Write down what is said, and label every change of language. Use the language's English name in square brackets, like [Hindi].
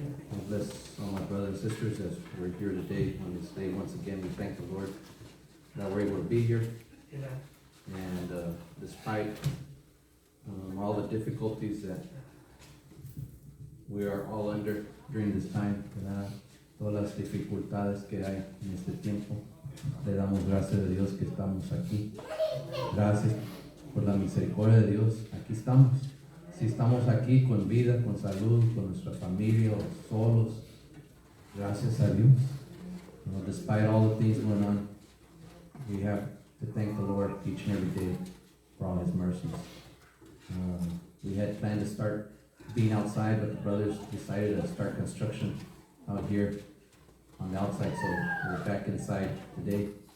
[English] God bless all my brothers and sisters as we're here today on this day. Once again, we thank the Lord that we're able to be here. And despite all the difficulties that we are all under during this time, ¿verdad? [Spanish] Todas las dificultades que hay en este tiempo, le damos gracias a Dios que estamos aquí. Gracias por la misericordia de Dios. Aquí estamos. Si estamos aquí con vida, con salud, con nuestra familia o solos, gracias a Dios. [English] Despite all the things going on, we have to thank the Lord each and every day for all His mercies. We had planned to start being outside, but the brothers decided to start construction out here on the outside, so we're back inside today.